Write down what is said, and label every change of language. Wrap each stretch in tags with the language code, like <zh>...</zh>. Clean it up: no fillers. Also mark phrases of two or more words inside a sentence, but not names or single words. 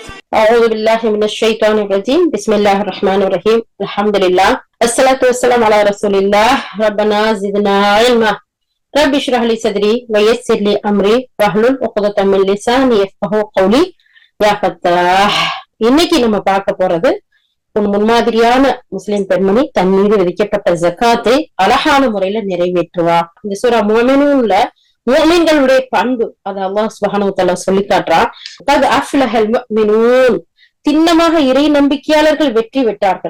<ar>أعوذ بالله من الشيطان الرجيم بسم الله الرحمن الرحيم الحمد لله الصلاة والسلام على رسول الله ربنا زدنا علما رب اشرح لي صدري ويسر لي أمري واحلل عقدة من لساني يفقهوا قولي يا فتاح.</ar> <ta>இன்னைக்கு நம்ம பார்க்க போறது ஒரு முன்மாதிரியான முஸ்லிம் பெண்மணி தன் மீது விதிக்கப்பட்ட ஜக்காத்தை அழகான முறையில நிறைவேற்றுவா. இந்த சூரா முஃமினூன்ல முஃமின்களுடைய பண்பு அது அல்லாஹ்</ta> <ar>سبحانه وتعالى</ar> <ta>சொல்லி காட்டுறான். திண்ணமாக இறை நம்பிக்கையாளர்கள் வெற்றி பெற்றார்கள்.</ta>